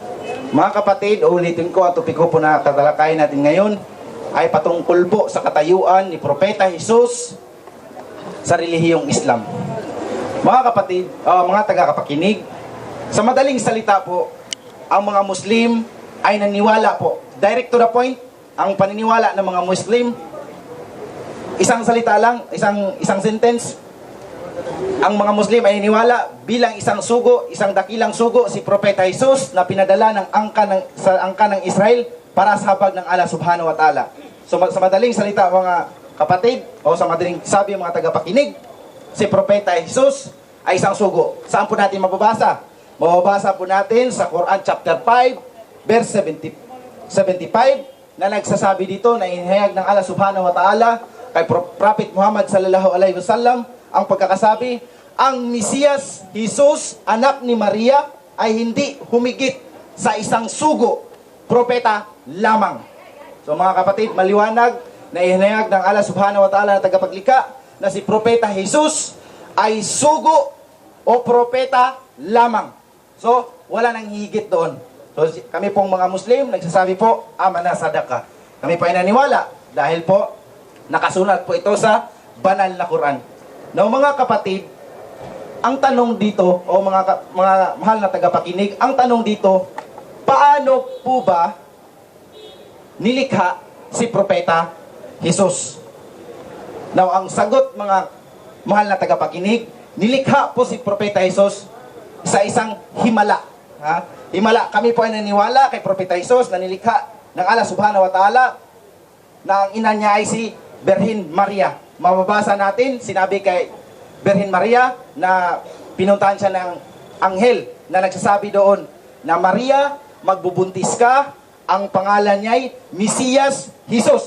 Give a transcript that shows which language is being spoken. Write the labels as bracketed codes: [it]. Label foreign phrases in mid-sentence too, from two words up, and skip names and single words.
[tl] Mga kapatid, ulitin ko, ang topiko po na tatalakayin natin ngayon ay patungkol po sa katayuan ni Propeta Jesus sa relihiyong Islam. Mga kapatid, mga tagakapakinig, sa madaling salita po, ang mga Muslim ay naniwala po. [en] Direct to the point, [tl] ang paniniwala ng mga Muslim, isang salita lang, isang sentence. Ang mga Muslim ay niniwala bilang isang sugo, isang dakilang sugo, si Propeta Jesus na pinadala ng angka ng Israel para sa habag ng Allah [ar] سبحانه وتعالى. [tl] So sa madaling salita mga kapatid, o sa madaling sabi mga tagapakinig, si Propeta Jesus ay isang sugo. Saan po natin mababasa? Mababasa po natin sa Quran chapter 5, verse 75, na nagsasabi dito na inihayag ng Allah [ar] سبحانه وتعالى [tl] kay Prophet Muhammad [ar] صلى الله عليه وسلم [tl] ang pagkakasabi, ang Mesiyas, Jesus, anak ni Maria, ay hindi humigit sa isang sugo, propeta lamang. So mga kapatid, maliwanag na ihinayag ng Allah [ar] سبحانه وتعالى [tl] na tagapaglikha na si Propeta Jesus ay sugo o propeta lamang. So, wala nang higit doon. So, kami pong mga Muslim, nagsasabi po, [ar] آمنا صدقنا. [tl] Kami po ay naniwala dahil po, nakasulat po ito sa banal na Quran. Now, mga kapatid, ang tanong dito, o mga mahal na tagapakinig, ang tanong dito, paano po ba nilikha si Propeta Jesus? Now, ang sagot, mga mahal na tagapakinig, nilikha po si Propeta Jesus sa isang himala. Ha? Himala, kami po ay naniwala kay Propeta Jesus na nilikha ng Allah [ar] سبحانه وتعالى [tl] na ang ina niya ay si Birhen Maria. Mababasa natin, sinabi kay Birhen Maria na pinuntahan siya ng anghel na nagsasabi doon na Maria, magbubuntis ka, ang pangalan niya ay Mesiyas Jesus.